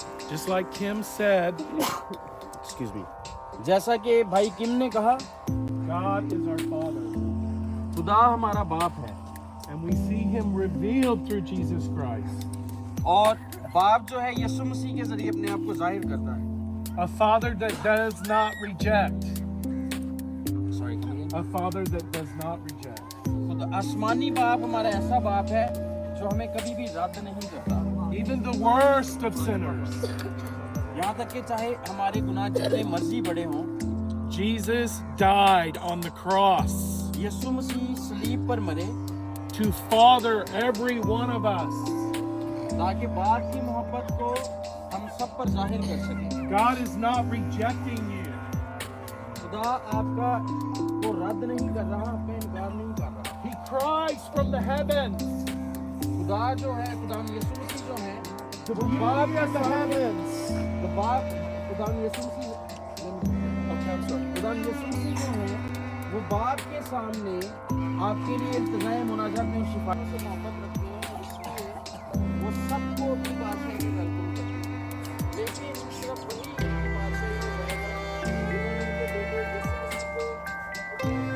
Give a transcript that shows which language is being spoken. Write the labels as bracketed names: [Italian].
[English] Just like Kim said, excuse me [Hindi] जैसा कि भाई किम ने कहा [English] God is our Father, [Hindi] खुदा हमारा बाप है [English] and we see Him revealed through Jesus Christ. [Hindi] और बाप जो है यीशु मसीह के जरिए अपने आप को जाहिर करता है [English] A Father that does not reject. Sorry A Father that does not reject. [Hindi] खुद आसमानी बाप हमारा ऐसा बाप है जो हमें कभी भी रद्द नहीं करता [English] Even the worst of sinners, [Hindi] यहाँ तक कि चाहे हमारे गुनाह जितने मर्जी बड़े हों [English] Jesus died on the cross [Hindi] यीशु मसीह सलीब पर मरे [English] to father every one of us. [Hindi] ताकि बाप की मोहब्बत को हम सब पर जाहिर कर सकें [English] God is not rejecting you. [Hindi] खुदा आपका को रद्द नहीं कर रहा आपका इनकार नहीं कर रहा [English] He cries from the heavens. [Hindi] खुदा जो है खुदा यीशु मसीह जो है [English] The beauty of the heavens. [Hindi] तो बाप खुदा यीशु मसीह [English] Okay, I'm sorry. [Hindi] खुदा यीशु मसीह जो है वो बाप के सामने आपके लिए इंतज़ाम मुनाजात में शिफा से मोहब्बत रखते हैं और इसलिए वो सबको अपनी बादशाही में वेलकम करते हैं लेकिन सिर्फ वही अपनी बादशाही में रहेगा जिन्होंने उनके बेटे यीशु मसीह को